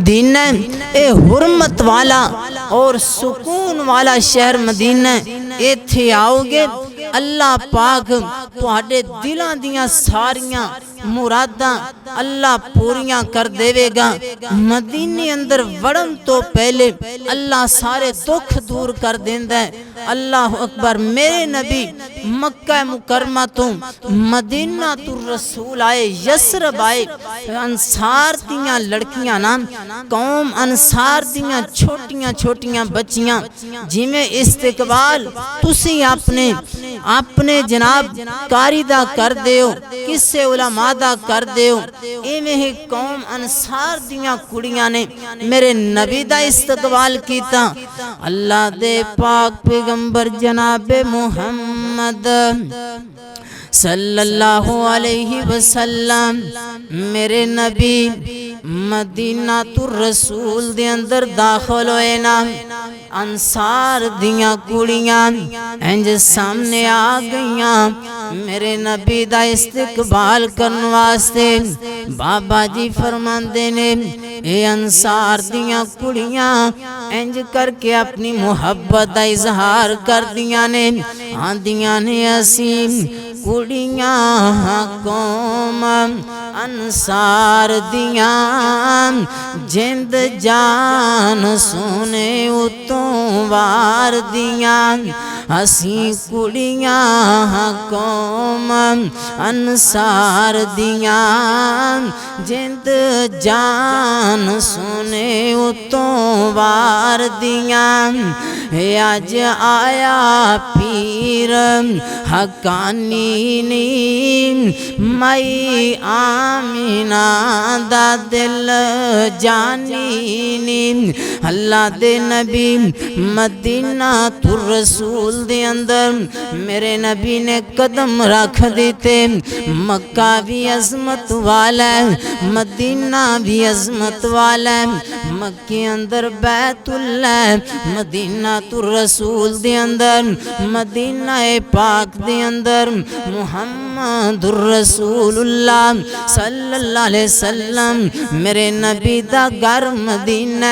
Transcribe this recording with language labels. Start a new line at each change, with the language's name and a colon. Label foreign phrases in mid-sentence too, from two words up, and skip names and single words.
Punjabi: مدینہ اے حرمت والا اور سکون والا شہر مدینہ، ایتھے آؤ گے اللہ پاک تہاڈے دلاں دیاں ساریاں مراداں اللہ پوریاں کر دے گا۔ مدینے اندر وڑن تو پہلے اللہ سارے دکھ دور کر دیندا ہے۔ اللہ اکبر۔ میرے نبی مکہ مکرمہ تو مدینہ تو رسول آئے، یسرب آئے، انصار دیاں لڑکیاں نا، قوم انصار دیاں چھوٹیاں چھوٹیاں بچیاں جی میں استقبال تسی اپنے جناب کاری دا کر دیو، کسے علماء دا کر دیو، ایویں ہی قوم انصار دیاں کڑیاں نے میرے نبی دا استقبال کیتا۔ اللہ دے پاک پیغمبر جناب محمد صلی اللہ علیہ وسلم میرے نبی مدینہ تو رسول دے اندر داخل ہوئے نا، انصار دیاں کڑیاں انج سامنے آ گئیاں میرے نبی دا استقبال کرن واسطے۔ بابا جی فرماندے نے اے انصار دیاں کڑیاں انج کر کے اپنی محبت دا اظہار کر دیاں نے، آندیاں نے اسی کڑیاں قوم انصار دیاں جند جان سونے اتوں وار دیاں، اسی کڑیاں قوم انصار دیاں جند جان سونے اتوں وار دیاں۔ اج آیا پیر حقانی نی مائی آمینہ دا دل جانی نی۔ اللہ دے نبی مدینہ تو رسول دے اندر میرے نبی نے قدم رکھ دیتے۔
Urdu: مکہ بھی عظمت والا ہے، مدینہ بھی عظمت والا ہے۔
Punjabi: مکے اندر بیت اللہ، مدینہ تو رسول دے اندر، مدینہ پاک دے اندر محمد رسول اللہ صلی اللہ علیہ وسلم میرے نبی دا گھر مدینہ۔